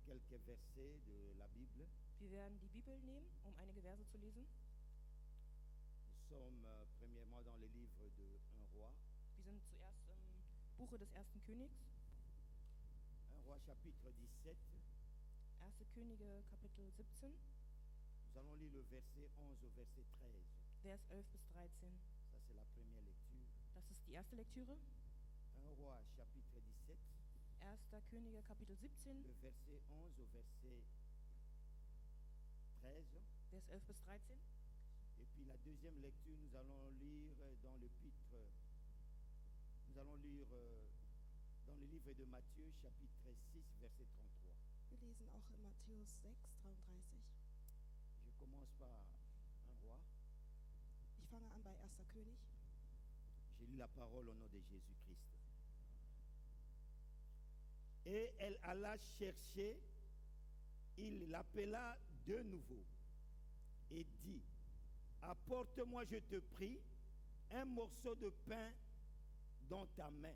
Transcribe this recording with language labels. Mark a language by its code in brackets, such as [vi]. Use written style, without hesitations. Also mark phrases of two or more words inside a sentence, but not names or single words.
[fr] quelques versets de la Bible. [de] Wir werden die Bibel nehmen, um einige Verse zu lesen. [fr] Nous sommes premièrement dans le livre de 1 Roi. [de] Wir sind zuerst im Buche des ersten Königs. [fr] 1 Roi chapitre 17. [de] 1. Könige Kapitel 17, [fr] Nous allons lire le verset 11 au verset 13. [de] Vers 11 bis 13. [fr] Ça c'est la première lecture. [de] Das ist die erste Lektüre. [fr] 1 Roi chapitre 17, [de] 1. Könige Kapitel 17, [fr] le verset 11 au verset 13. [de] Vers 11 bis 13. [fr] Et puis la deuxième lecture, nous allons lire dans l'épître, nous allons lire dans le livre de Matthieu, chapitre 6, verset 33. [de] Wir lesen auch in Matthäus 6, 33. [fr] Je commence par un roi. [de] Ich fange an bei 1. König. [fr] J'ai lu la parole au nom de Jésus-Christ. Et elle alla chercher, il l'appela de nouveau et dit, apporte-moi, je te prie, un morceau de pain dans ta main.